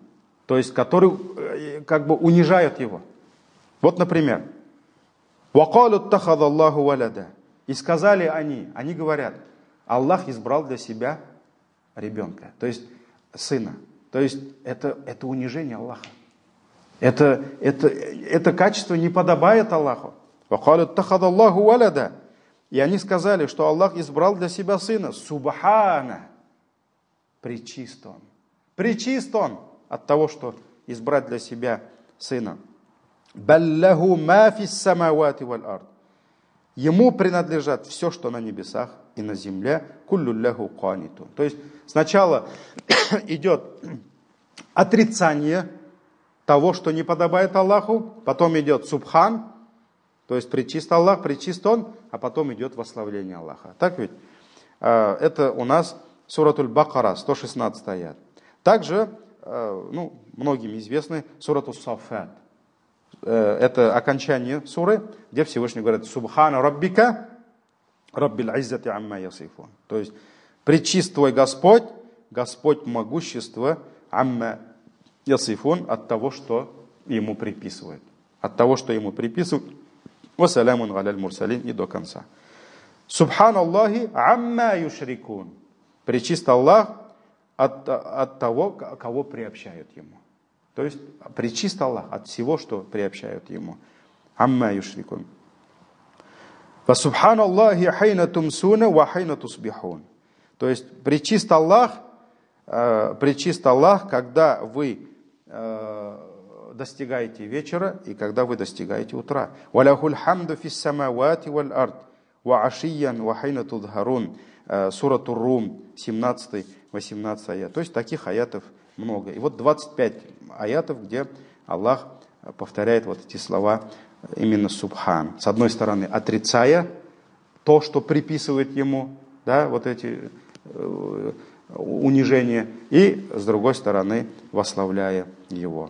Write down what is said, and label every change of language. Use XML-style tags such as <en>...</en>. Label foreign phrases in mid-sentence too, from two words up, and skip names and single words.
<ru>То есть, которые как бы унижают Его. Вот, например,</ru> <ar>وَقَالُوا اتَّخَذَ اللَّهُ وَلَدًا.</ar> <ru>И сказали они говорят: Аллах избрал для себя ребенка, то есть сына. То есть это унижение Аллаха. Это качество не подобает Аллаху. И они сказали, что Аллах избрал для себя сына. Субхана. Пречист он. Пречист он от того, что избрать для себя сына.</ru> <ar>بل له ما في السماوات والأرض.</ar> <ru>Ему принадлежат все, что на небесах и на земле.</ru> <ar>كل له قانتون.</ar> <ru>То есть сначала идет отрицание того, что не подобает Аллаху, потом идет субхан, то есть пречист Аллах, пречист он, а потом идет восславление Аллаха. Так ведь? Это у нас суратуль Бакара, 116 аят. Также, многим известны суратуль Саффат. Это окончание суры, где Всевышний говорит</ru> <ar>«سبحان ربك رب العزة عما يصفون».</ar> <ru>То есть, пречист твой Господь, Господь могущества,</ru> <ar>عما يصفون,</ar> <ru>от того, что ему приписывают. От того, что ему приписывают.</ru> <ar>وسلام على المرسلين,</ar> <ru>и до конца.</ru> <ar>سبحان الله عما يشركون.</ar> <ru>Пречист Аллах от того, кого приобщают ему. То есть пречист Аллах от всего, что приобщают ему.</ru> <ar>عما يشركون. وسبحان الله حين تمسون وحين تصبحون.</ar> <ru>То есть пречист Аллах, когда вы достигаете вечера и когда вы достигаете утра.</ru> <ar>وله الحمد في السماوات والأرض وعشيا وحين تظهرون.</ar> <ru>Сурату Рум, 17-18 аят. То есть таких аятов много. И вот 25 аятов, где Аллах повторяет вот эти слова именно субхан. С одной стороны, отрицая то, что приписывает ему, да, вот эти унижения, и с другой стороны, восславляя его.</ru>